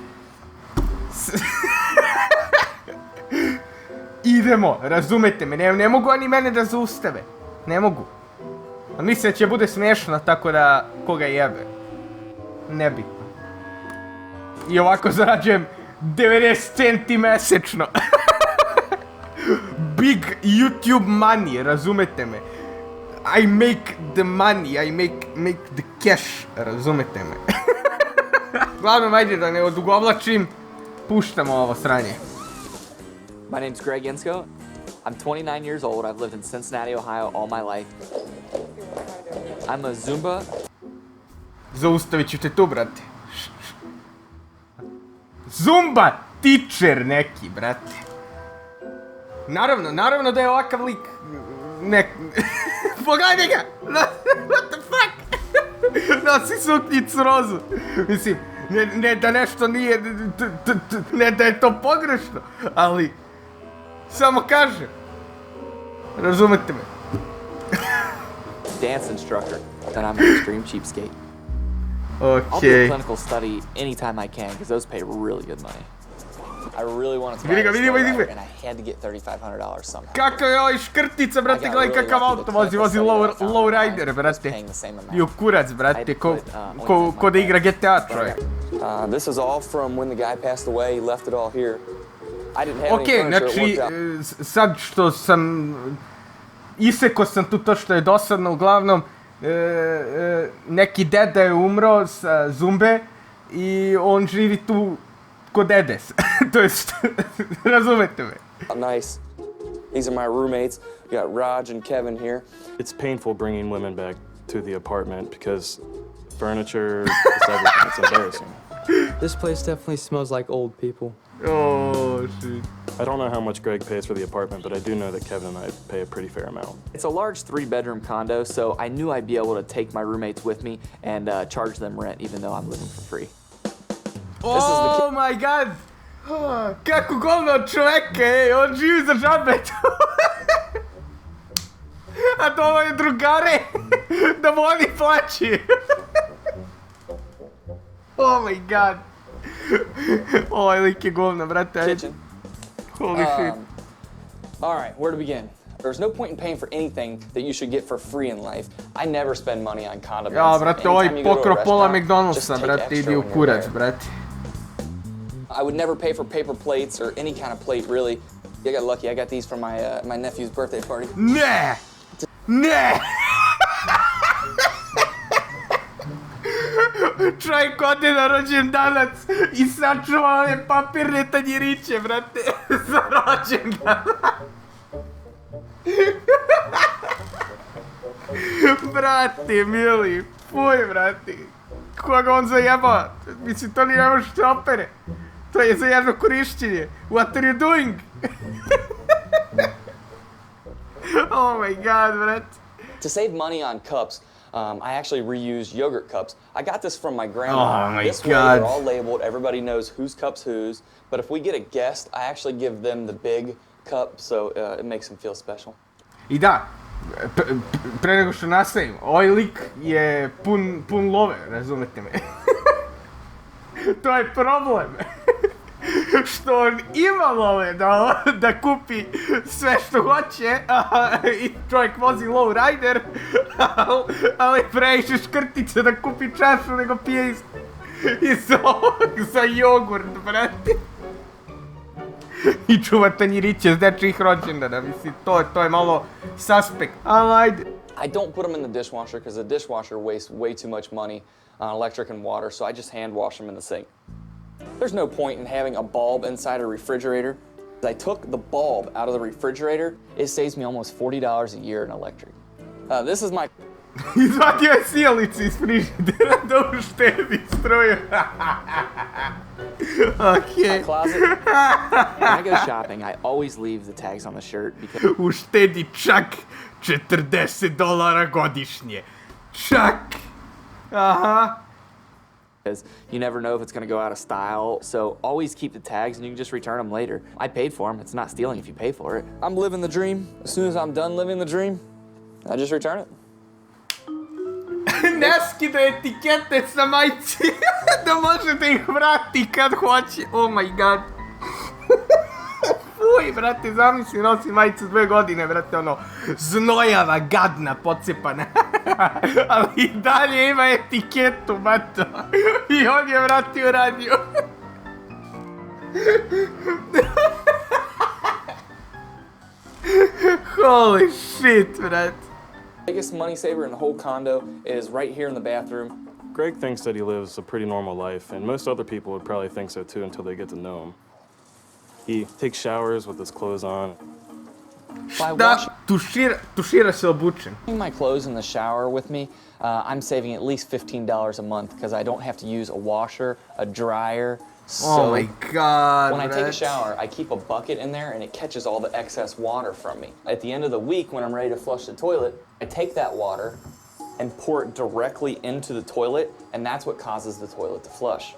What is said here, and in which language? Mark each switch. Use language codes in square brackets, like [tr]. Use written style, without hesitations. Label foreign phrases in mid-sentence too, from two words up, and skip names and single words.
[sr] Idemo, razumete me, ne mogu oni mene da zaustave. Ne mogu. A mislim da će bude smiješno, tako da koga jebe. Nebitno. I ovako zarađujem 90 centi mesečno. [en] Big YouTube money, [sr] razumete me. [en] I make the money, I make the cash, [sr] razumete me. Glavno, ajde da ne odugovlačim, puštamo ovo sranje. [en] My name's Greg Insko. I'm 29 years old. I've lived in Cincinnati, Ohio all my life. I'm a Zumba. [sr] Zaustavit ću te tu, brate. Zumba teacher neki, brate. Naravno da je ovakav lik. Pogledaj ga! [en] What the fuck? [sr] Nosi suknjicu rozu. Mislim, ne da nešto nije, ne da je to pogrešno, ali samo kaže. Razumete me? [en] Dance instructor, and I'm an extreme cheapskate. I'll do a [sr] Okej. [en] clinical study anytime I can because those pay really good money. I really wanted to [sr] Vidi [en] buy [sr] ga, [en] this [sr] vidi [en] lowrider, [sr] ga. [en] and I had to get $3,500 somehow. [sr] Kakav je ovaj škrtica, brate, gledaj kakav auto vozi lowrider, brate. I u kurac, brate, ko da igra GTA, čovjek. [en] This is all from when the guy passed away. He left it all here. I didn't have any [sr] Okej, [en] furniture. It [sr] znači, [en] worked out. [sr] sad što sam, isekao sam tu to što je dosadno, uglavnom, neki deda je umro sa Zumbe i on živi tu ko dedes, to jest, razumete me. [en] Nice. These are my roommates. We got Raj and Kevin here. It's painful bringing women back to the apartment because furniture, it's everything. It's embarrassing. This place definitely smells like old people. Oh, shit. I don't know how much Greg pays for the apartment, but I do know that Kevin and I pay a pretty fair amount. It's a large 3-bedroom condo, so I knew I'd be able to take my roommates with me and charge them rent even though I'm living for free. Oh my god! [sr] Kako govno od čoveka, ej, on živi za džabe tu. A to je drugare, da mu oni plaći. [en] Oh my god. [sr] Ovaj lik je govno, brate, ajde. [en] Kitchen. Holy shit. All right, where to begin? There's no point in paying for anything that you should get for free in life. I never spend money on condiments. [sr] Ja, brate, ovaj [en] Anytime you go to a [sr] pokro pola [en] restaurant, just [sr] McDonald'sa, [en] take [sr] brate, [en] extra [sr] idi u [en] when you're [sr] kurac, [en] there. [sr] brate. [en] I would never pay for paper plates or any kind of plate, really. I got lucky. I got these from my nephew's birthday party. [sr] Ne! Ne! Čovjek ode na rođendanac i sačuva ove papirne tanjiriće, brate, za rođendan. Brate, mili, fuj, brate. Koga on zajebava? Mislim, to ni ne možete opere. To je za jedno korišćenje. [en] What are you doing? Oh my god, brate. To save money on cups, I actually reuse yogurt cups. I got this from my grandma. Oh my this way God. they're all labeled. Everybody knows whose cup's whose. But if we get a guest, I actually give them the big cup, so it makes them feel special. [sr] I da, pre nego što nastavim, ovaj lik je pun love, razumete me. To je problem. što on ima love da kupi sve što hoće i čovjek vozi low rider, ali previše škrtice da kupi čašu nego pije za jogurt, brate. I čuva tanjiriće s dečjih rođendana, mislim, to je malo suspekt, ali ajde. [en] I don't put them in the dishwasher because the dishwasher wastes way too much money on electric and water, so I just hand wash them in the sink. There's no point in having a bulb inside a refrigerator. I took the bulb out of the refrigerator. It saves me almost $40 a year in electric. This is my [sr] Izvadio je sjelicu iz frižidera da uštedi struju. Okej. [en] closet. When I go shopping, I always leave the tags on the shirt because [sr] Uštedi čak $40 godišnje. Čak. Aha. [en] you never know if it's going to go out of style. So always keep the tags and you can just return them later. I paid for them. It's not stealing if you pay for it. I'm living the dream. As soon as I'm done living the dream, I just return it. [sr] Ne skida etikete sa majci da možete ih vrati kad hoće. [en] Oh my god. [sr] Fuj, brate, zamisli, nosi majicu 2 godine, brate, ono, znojava, gadna, pocepana. Ali i dalje ima etiketu, bato. I on je vratio radio. [en] Holy shit, brate. Biggest money saver in the whole condo is right here in the bathroom. Greg thinks that he lives a pretty normal life, and most other people would probably think so too until they get to know him. He takes showers with his clothes on. By [sr] Da, [en] washing [sr] tušira se obučen. [en] my clothes in the shower with me, I'm saving at least $15 a month because I don't have to use a washer, a dryer, Oh soap. my god, When I take a [sr] brate. [en] shower, I keep a bucket in there and it catches all the excess water from me. At the end of the week, when I'm ready to flush the toilet, I take that water and pour it directly into the toilet, and that's what causes the toilet to flush.